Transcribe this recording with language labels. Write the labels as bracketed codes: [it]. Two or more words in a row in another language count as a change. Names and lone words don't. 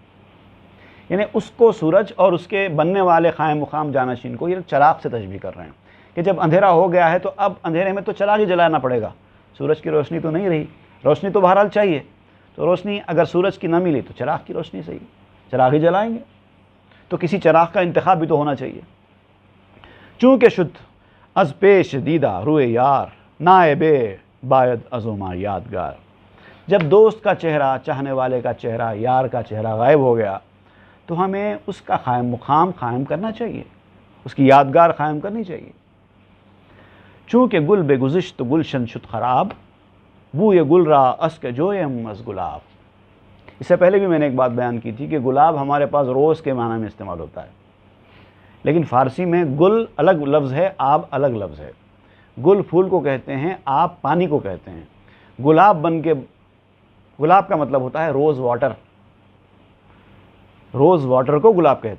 [ur] یعنی اس کو سورج اور اس کے بننے والے قائم مقام جانشین کو یہ چراغ سے تشبیہ کر رہے ہیں کہ جب اندھیرا ہو گیا ہے تو اب اندھیرے میں تو چراغ ہی جلانا پڑے گا، سورج کی روشنی تو نہیں رہی، روشنی تو بہرحال چاہیے، تو روشنی اگر سورج کی نہ ملی تو چراغ کی روشنی صحیح، چراغ ہی جلائیں گے، تو کسی چراغ کا انتخاب بھی تو ہونا چاہیے۔ [fa] چونکہ شد از پیش دیدہ روئے یار، نائب باید ازوما یادگار، [ur] جب دوست کا چہرہ، چاہنے والے کا چہرہ، یار کا چہرہ غائب ہو گیا تو ہمیں اس کا قائم مقام قائم کرنا چاہیے، اس کی یادگار قائم کرنی چاہیے۔ [fa] چونکہ گل بے گزشت گلشن شد خراب، بوئے گل را اس کے جویم از گلاب۔ [ur] اس سے پہلے بھی میں نے ایک بات بیان کی تھی کہ گلاب ہمارے پاس روز کے معنی میں استعمال ہوتا ہے، لیکن فارسی میں گل الگ لفظ ہے، آب الگ لفظ ہے۔ گل پھول کو کہتے ہیں، آب پانی کو کہتے ہیں۔ گلاب گلاب کا مطلب ہوتا ہے [en] rose water, rose water [ur] کو گلاب کہتے ہیں۔